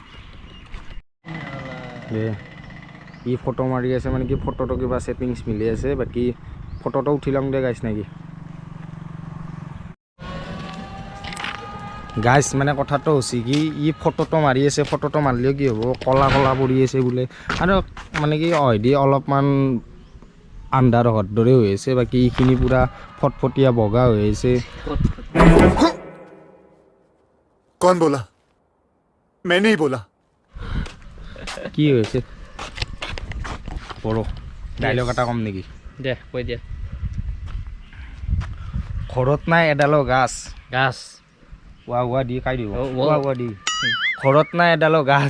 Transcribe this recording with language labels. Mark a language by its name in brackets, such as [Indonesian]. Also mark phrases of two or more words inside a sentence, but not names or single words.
[Assamese] ই ফটো মাৰি আছে মানে কি ফটোটো কিবা ছেটিংছ মিলি আছে বাকী ফটোটো উঠি লওঁ দে গাইছ নেকি গাইছ মানে কথাটো হৈছে কি ই ফটোটো মাৰি আছে ফটোটো মাৰিলেও কি হ'ব কলা কলা পৰি আছে বোলে আৰু মানে কি দি অলপমান আন্ধাৰ হোৱাৰ দৰে হৈ আছে বাকী এইখিনি পূৰা ফটফটীয়া বগা হৈ আছে [Hindi] कौन बोला मैं नहीं बोला [Assamese] কি হৈছে বড় ডাইলগ এটা কম নেকি দে কৈ দিয়া ঘৰত নাই এডালো গাছ গাছ ৱা দি কাই দিব ৱা দি ঘৰত নাই এডালো গাছ